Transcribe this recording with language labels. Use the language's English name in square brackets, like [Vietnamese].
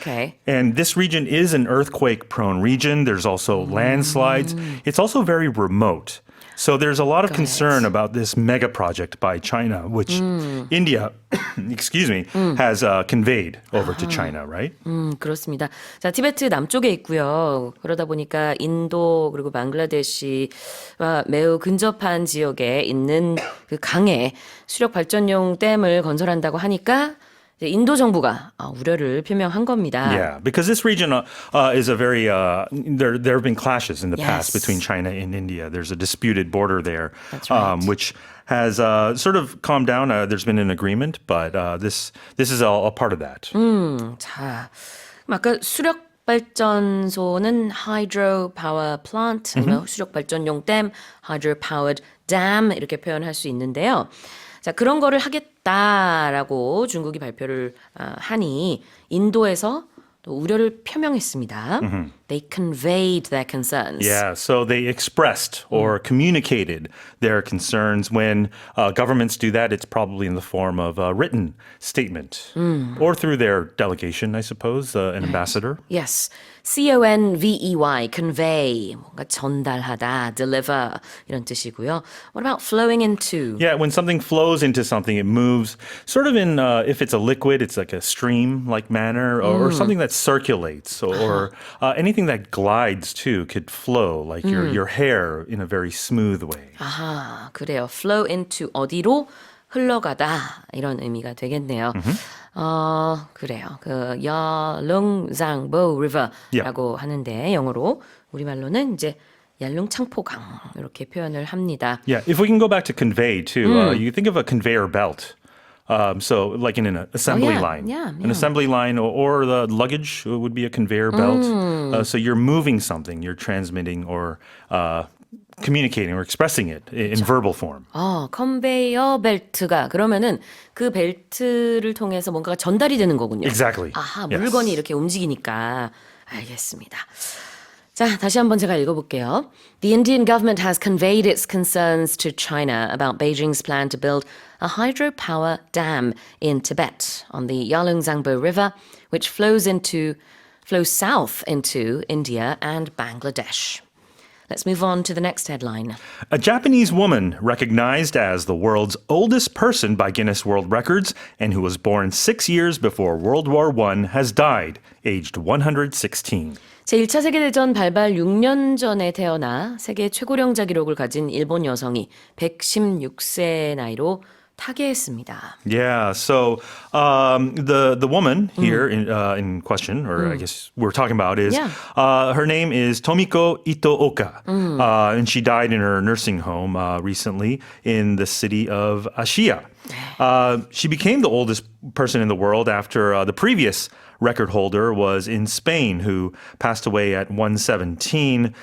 [English] okay. And this region is an earthquake-prone region. There's also landslides. It's also very remote. So there's a lot of concern about this mega project by China, which India, has conveyed over to China, right? [Korean] 그렇습니다. 자, 티베트 남쪽에 있고요. 그러다 보니까 인도 그리고 방글라데시와 매우 근접한 지역에 있는 그 강에 수력 발전용 댐을 건설한다고 하니까 이제 인도 정부가 우려를 표명한 겁니다. [English] Yeah, because this region is a very there have been clashes in the past Yes. between China and India. There's a disputed border there, That's right. which has sort of calmed down. There's been an agreement, but this is all a part of that. [Korean] 자, 그럼 아까 수력 발전소는 [English] hydro power plant, [Korean] 아니면 수력 발전용 댐, [English] hydro powered dam [Korean] 이렇게 표현할 수 있는데요. 자, 그런 거를 하겠다라고 중국이 발표를 하니 인도에서 또 우려를 표명했습니다. [English] They conveyed their concerns. Yeah, so they expressed or communicated their concerns. When governments do that, it's probably in the form of a written statement or through their delegation, I suppose, an ambassador. Yes. convey, convey, [Korean] 뭔가 전달하다, deliver 이런 뜻이고요. [English] What about flowing into? Yeah, when something flows into something, it moves sort of in, if it's a liquid, it's like a stream-like manner, or something that circulates, or anything that glides too could flow, like your hair in a very smooth way. [Korean] 아하, 그래요. [English] flow into [Korean] 어디로 흘러가다 이런 의미가 되겠네요. 그래요. 그 야릉장보 river라고 하는데 영어로 우리말로는 이제 얄룽창포강 이렇게 표현을 합니다. [English] Yeah, if we can go back to convey too, you think of a conveyor belt. So like in an assembly line. An assembly line or the luggage would be a conveyor belt. So you're moving something, you're transmitting or communicating or expressing it in verbal form. [Korean] 컨베이어 벨트가 그러면은 그 벨트를 통해서 뭔가가 전달이 되는 거군요. [English] Exactly. [Korean] 아하, [English] Yes. [Korean] 물건이 이렇게 움직이니까 알겠습니다. 자, 다시 한번 제가 읽어볼게요. [English] The Indian government has conveyed its concerns to China about Beijing's plan to build a hydropower dam in Tibet on the Yarlung-Zangbo River, which flows south into India and Bangladesh. Let's move on to the next headline. A Japanese woman recognized as the world's oldest person by Guinness World Records and who was born 6 years before World War I has died, aged 116. [Korean] 제1차 세계대전 발발 6년 전에 태어나 세계 최고령자 기록을 가진 일본 여성이 116세 나이로 타계했습니다. [English] Yeah, so the woman here in question, or I guess we're talking about, is her name is Tomiko Itooka, and she died in her nursing home recently in the city of Ashiya. She became the oldest person in the world after the previous record holder was in Spain, who passed away at 117.